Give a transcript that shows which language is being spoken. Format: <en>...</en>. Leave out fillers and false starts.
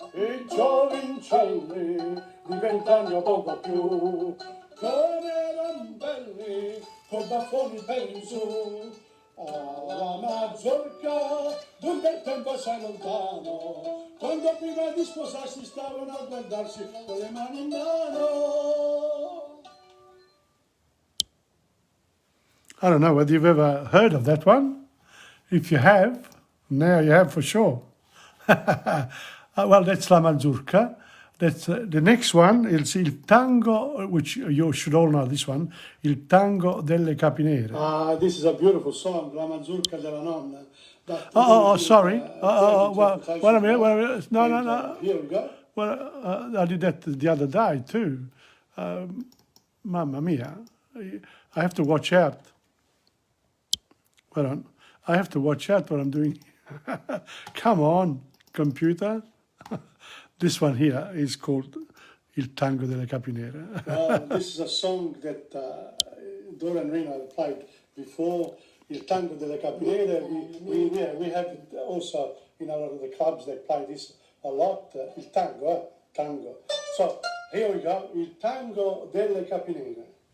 <it>I giovincelli di 20 anni o poco più come erano belli con baffoni per in su. Alla mazurka d'un bel tempo assai lontano, quando prima di sposarsi stavano a guardarsi con le mani in mano.</it> <en>I don't know whether you've ever heard of that one. If you have, now you have for sure. Well, that's La Mazurka. That's the next one is il tango, which you should all know this one, il tango delle capinere. This is a beautiful song, La mazurka della nonna. Sorry. Well, wait a minute. No. Here we go. Well, I did that the other day too. Mamma mia. I have to watch out. Hold on. I have to watch out what I'm doing. Come on, computer. This one here is called Il Tango delle Capinere. This is a song that Dora and Rina have played before.</en> <it>Il Tango delle Capinere.</it> <en>We have it also in a lot of the clubs. They play this a lot. Il tango, tango. So here we go.</en> <it>Il Tango delle Capinere.</it>